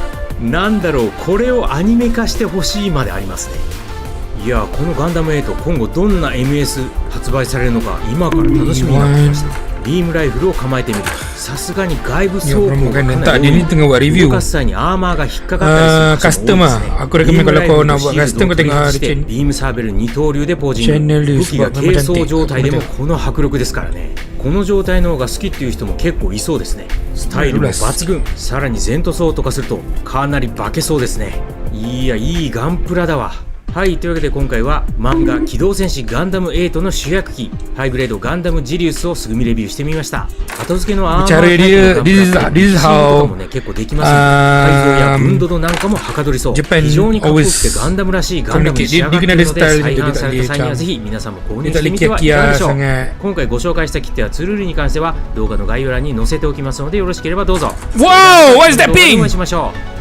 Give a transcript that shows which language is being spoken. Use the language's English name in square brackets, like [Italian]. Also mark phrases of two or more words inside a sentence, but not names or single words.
[Japanese] なんだろう、これをアニメ化してほしいまでありますね。いや、このガンダム8今後どんな MS 発売されるのか今から楽しみになってきました。ビームライフルを構えてみる。さすがに外部装甲がかなり多い。動かす際にアーマーが引っかかったりする場所も多いですね。 [Malay] Aku recommend kalau kau nak buat custom kau tengok di [Japanese] ビームサーベル二刀流でポージング。武器が軽装状態でもこの迫力ですからね。この状態の方が好きっていう人も結構いそうですね。スタイルも抜群。さらに全塗装とかするとかなり化けそうですね。いや、いいガンプラだわ。はい、というわけで今回は漫画機動戦士ガンダム8の主役機ハイグレードガンダムジリウスをすぐみレビューしてみました。後付けのアーマータイプのガンプラってシーンとかもね結構できますので、改造やブンドドなんかもはかどりそう。非常にかっこよくてガンダムらしいガンダムに仕上がっているので、再販された際にはぜひ皆さんも購入してみてはいかがでしょう。今回ご紹介した切手やツール類に関しては動画の概要欄に載せておきますので、よろしければどうぞ。 [English] Wow! What is that ping? [Japanese] お会いしましょう。